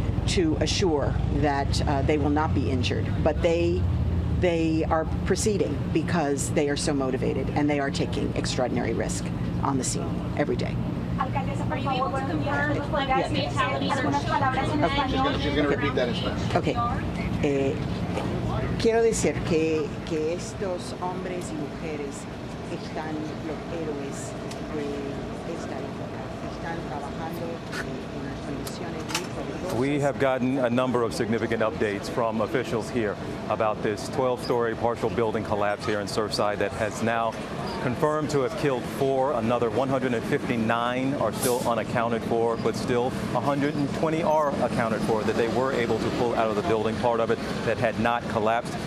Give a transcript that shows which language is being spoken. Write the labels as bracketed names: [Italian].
[English] to assure that they will not be injured, but they are proceeding because they are so motivated and they are taking extraordinary risk on the scene every day. Are you able to confirm that fatalities are children? She's going to repeat that in Spanish. Okay. [Spanish] Quiero decir que estos hombres y mujeres están los héroes de esta época. Están trabajando en condiciones muy peligrosas. [English] We have gotten a number of significant updates from officials here about this 12-story partial building collapse here in Surfside that has now confirmed to have killed 4. Another 159 are still unaccounted for, but still 120 are accounted for that they were able to pull out of the building, part of it that had not collapsed.